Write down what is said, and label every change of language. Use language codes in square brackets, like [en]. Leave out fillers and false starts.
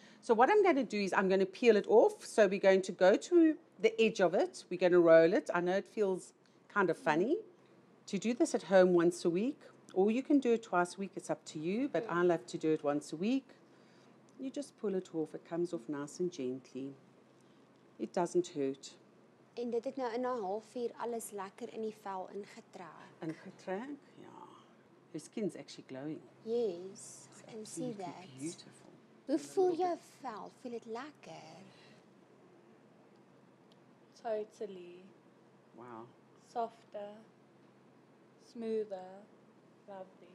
[en] So what I'm going to do is I'm going to peel it off. So we're going to go to the edge of it. We're going to roll it. I know it feels kind of funny to do this at home once a week, or you can do it twice a week. It's up to you, but I love to do it once a week. You just pull it off. It comes off nice and gently. It doesn't hurt. [af] En dit het nou in 'n halfuur alles lekker in die vel ingetrek. Ingetrek, ja. [en] Your skin's actually glowing. Yes, I can see Absolutely that. beautiful. [af] Hoe voel jou vel? Voel dit lekker? [en] Totally. Wow. Softer, smoother, lovely.